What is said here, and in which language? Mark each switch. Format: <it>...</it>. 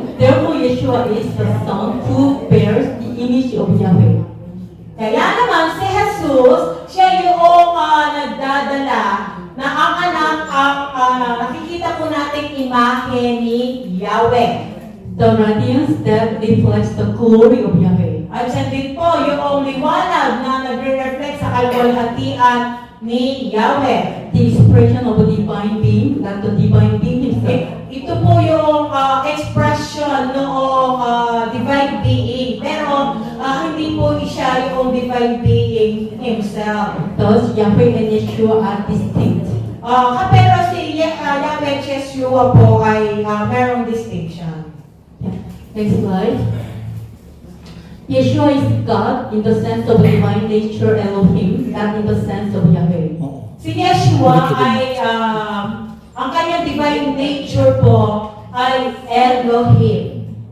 <en>Therefore, Yeshua is the Son who bears the image of Yahweh.</en> <tl>Kaya naman si Jesus, siya yung nagdadala na ang anak ang nakikita po nating imahe ni Yahweh.</tl> <en>The radiance that reflects the glory of Yahweh.</en> <tl>At siya din po yung liwanag na nagre-reflect sa kalwalhatian ni Yahweh.</tl> <en>The expression of a divine being, not the divine being himself.</en> <tl>Ito po yung expression noong divine being. Pero hindi po siya yung divine being himself.</tl> <en>Thus, Yahweh and Yeshua are distinct.</en> <tl>Pero si Yahweh at Yeshua po ay merong distinction.</tl> <en>Yeah. Next slide. Yeshua is God in the sense of divine nature Elohim, not in the sense of Yahweh.</en> <tl>Oo. Si Yeshua ay ang kanyang divine nature po ay Elohim.</tl>